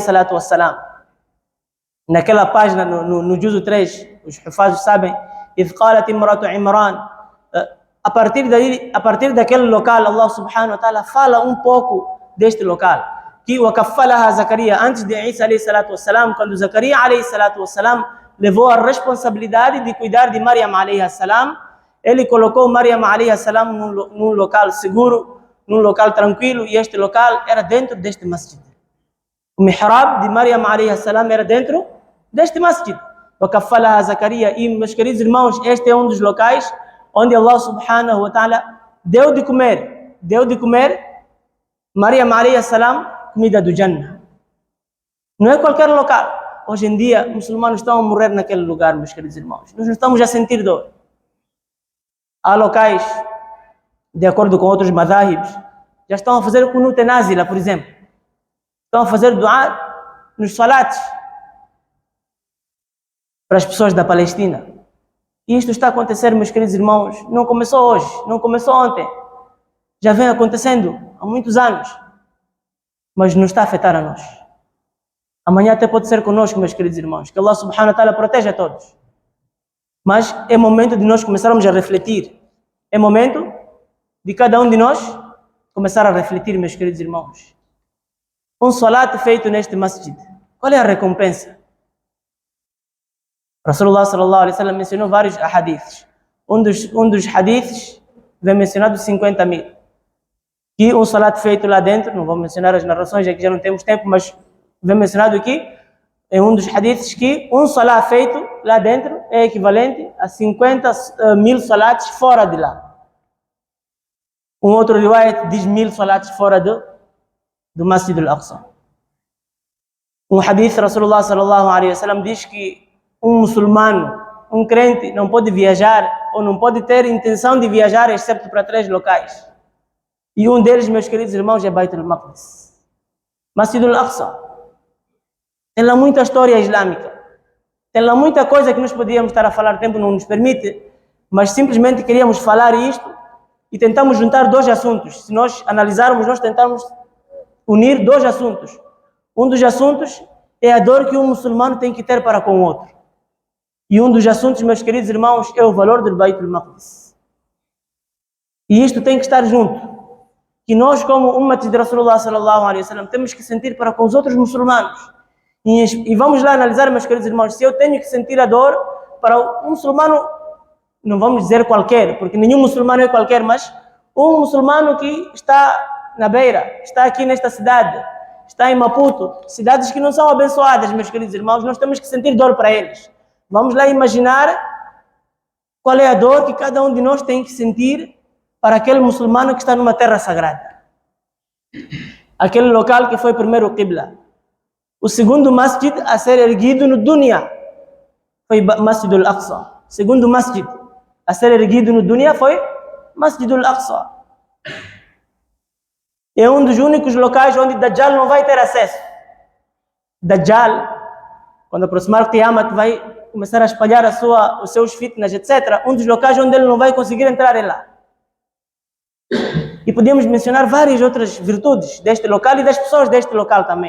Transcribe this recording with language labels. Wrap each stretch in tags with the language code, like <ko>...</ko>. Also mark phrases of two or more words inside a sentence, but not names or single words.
<ar>الصلاة والسلام,</ar> <pt>naquela página, no juzo 3, os hufazes sabem,</pt> <ar>إذ قالت امرأة عمران,</ar> <pt>a partir daquele local,</pt> <ar>الله سبحانه وتعالى</ar> <pt>fala um pouco deste local, que وكفلها Zacaria, antes de Isa</pt> <ar>عليه الصلاة والسلام,</ar> <pt>quando Zacaria</pt> <ar>عليه الصلاة والسلام</ar> <pt>levou a responsabilidade de cuidar de Maryam</pt> <ar>عليه السلام,</ar> <pt>ele colocou Maryam</pt> <ar>عليه السلام</ar> <pt>num local seguro, num local tranquilo, e este local era dentro deste masjid. O mihrab de Maryam</pt> <ar>عليه السلام</ar> <pt>era dentro deste masjid. وكفلها Zacaria. E, meus queridos irmãos, este é um dos locais onde</pt> <ar>الله سبحانه وتعالى</ar> <pt>deu de comer Maryam</pt> <ar>عليه السلام</ar> <pt>comida do Jannah. Não é qualquer local. Hoje em dia, muçulmanos estão a morrer naquele lugar, meus queridos irmãos. Nós não estamos a sentir dor. Há locais, de acordo com outros madhahibs, já estão a fazer</pt> <ar>قنوت نازلة,</ar> <pt>por exemplo. Estão a fazer dua nos salats para as pessoas da Palestina. E isto está a acontecer, meus queridos irmãos, não começou hoje, não começou ontem. Já vem acontecendo há muitos anos. Mas não está a afetar a nós. Amanhã até pode ser conosco, meus queridos irmãos. Que</pt> <ar>الله سبحانه وتعالى</ar> <pt>proteja a todos. Mas é momento de nós começarmos a refletir. É momento de cada um de nós começar a refletir, meus queridos irmãos. Um salat feito neste masjid, qual é a recompensa?</pt> <ar>رسول الله صلى الله عليه وسلم</ar> <pt>mencionou vários hadiths. Um dos hadiths vem mencionado 50.000. Que um salat feito lá dentro, não vou mencionar as narrações, já que já não temos tempo, mas vem mencionado aqui, em um dos hadiths, que um salat feito lá dentro é equivalente a 50.000 salats fora de lá. Um outro riwayat diz 1.000 salats fora do Masjid al-Aqsa. Um hadith,</pt> <ar>رسول الله صلى الله عليه وسلم</ar> <pt>diz que um muçulmano, um crente, não pode viajar ou não pode ter intenção de viajar exceto para 3 locais. E um deles, meus queridos irmãos, é Baitul Maqdis, Masjid al-Aqsa. Tem lá muita história islâmica. Tem lá muita coisa que nós podíamos estar a falar, o tempo não nos permite, mas simplesmente queríamos falar isto e tentamos juntar 2 assuntos. Se nós analisarmos, nós tentamos unir 2 assuntos. Um dos assuntos é a dor que um muçulmano tem que ter para com o outro. E um dos assuntos, meus queridos irmãos, é o valor do Beit al-Maqdis. E isto tem que estar junto. Que nós, como Ummat de</pt> <ar>رسول الله صلى الله عليه وسلم,</ar> <pt>temos que sentir para com os outros muçulmanos. E vamos lá analisar, meus queridos irmãos, se eu tenho que sentir a dor para um muçulmano, não vamos dizer qualquer, porque nenhum muçulmano é qualquer, mas um muçulmano que está na beira, está aqui nesta cidade, está em Maputo, cidades que não são abençoadas, meus queridos irmãos, nós temos que sentir dor para eles. Vamos lá imaginar qual é a dor que cada um de nós tem que sentir para aquele muçulmano que está numa terra sagrada. Aquele local que foi primeiro o Qibla. O segundo masjid a ser erguido no Dunya foi Masjid al-Aqsa. O segundo masjid a ser erguido no Dunya foi Masjid al-Aqsa. É um dos únicos locais onde Dajjal não vai ter acesso. Dajjal, quando aproximar o Qiyamah, vai começar a espalhar os seus fitnas, etc. Um dos locais onde ele não vai conseguir entrar é lá. E podemos mencionar várias outras virtudes deste local e das pessoas deste local também.</pt>